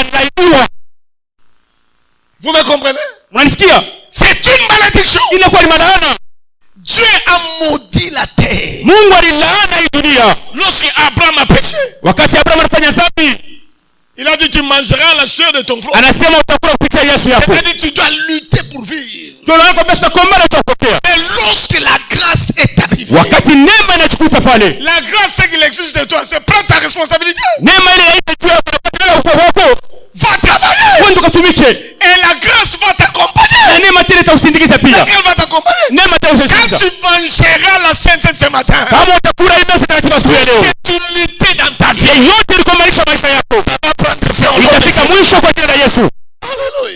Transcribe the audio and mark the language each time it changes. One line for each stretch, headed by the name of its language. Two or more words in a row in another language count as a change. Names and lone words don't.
French: Vous me comprenez? C'est une malédiction. Dieu a maudit la terre. Lorsque Abraham a péché, Il a dit tu mangeras la sueur de ton front.
Swahili: Anasema utakula kupitia Yesu yako.
French: C'est-à-dire tu dois lutter pour vivre. Et lorsque la grâce est arrivée,
Swahili: wakati neema inachukua pale,
French: la grâce qu'il exige de toi, c'est prendre ta responsabilité.
Swahili: Neema ile haitakuwa
French: va travailler. Et la grâce va t'accompagner. Laquelle va t'accompagner. Quand tu mangeras la sainte ce matin, tu lutter dans ta vie, ça va prendre fin. Alléluia.